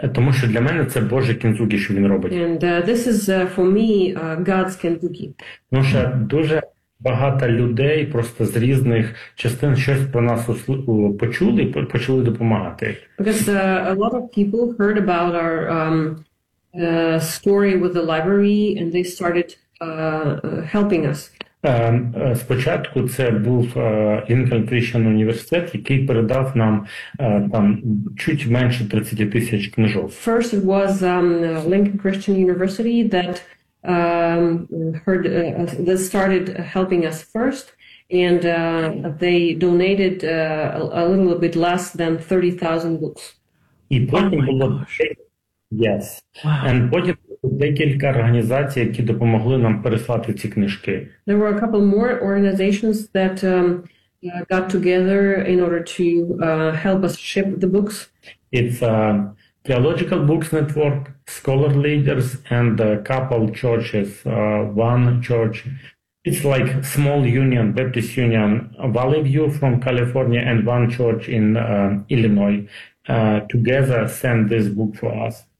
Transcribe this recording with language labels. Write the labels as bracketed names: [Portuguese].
[Ukrainian] Тому що для мене це Божий Кінзукі, що він робить. [English] And this is for me God's Kintsugi. [Ukrainian] Тому що дуже багато людей просто з різних частин щось про нас почули і почали допомагати. [English] Because a lot of people heard about our story with the library and they started helping us. [Ukrainian] Спочатку це був Lincoln Christian університет, який передав нам там чуть менше 30 тисяч книжок. [English] First it was Lincoln Christian University that that started helping us first, and they donated a little bit less than 30,000 books. [Ukrainian] І потім було [English] Yes. Wow. [Ukrainian] And потім декілька організацій, які допомогли нам переслати ці книжки. [English] There were a couple more organizations that got together in order to help us ship the books. It's Theological Books Network, Scholar Leaders, and a couple churches, one church. It's like small union, Baptist Union, Valley View from California, and one church in Illinois, together send this book for us.